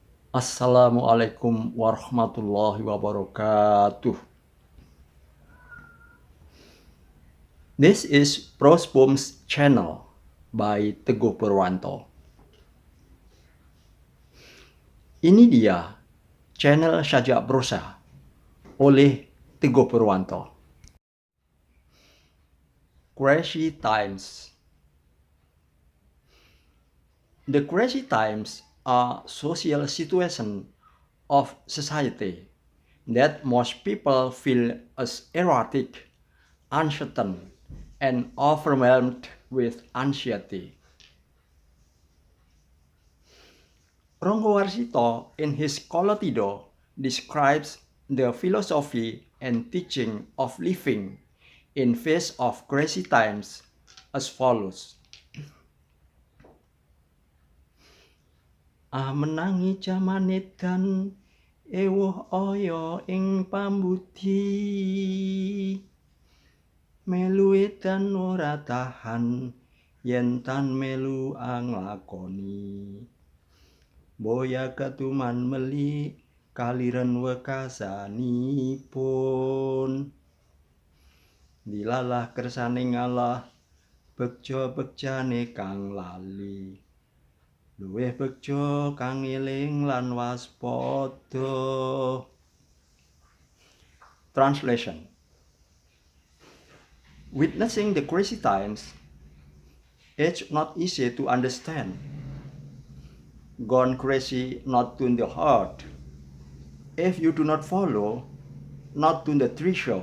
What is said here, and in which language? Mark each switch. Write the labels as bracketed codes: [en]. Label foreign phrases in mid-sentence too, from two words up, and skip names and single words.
[ar] السلام عليكم ورحمة الله وبركاته. [en] This is Prosbom's channel by Teguh Purwanto. [id] Ini dia channel Sajak Prosa oleh Teguh Purwanto. [en] Crazy Times. The crazy times are social situation of society that most people feel as erratic, uncertain, and overwhelmed with anxiety. Ronggowarsito in his Kolotido describes the philosophy and teaching of living in face of crazy times as follows. [jv] Menangi jaman edan ewuh aya ing pambudi, melu edan ora tahan yen tan melu anglakoni. Boya katuman meli kaliren wekasanipun, dilalah kersane ngalah bekja bekjane kang lali, luwih bekja kang eling lan waspada. [en] Translation. Witnessing the crazy times, it's not easy to understand. Gone crazy not to the heart. If you do not follow, not to the treasure.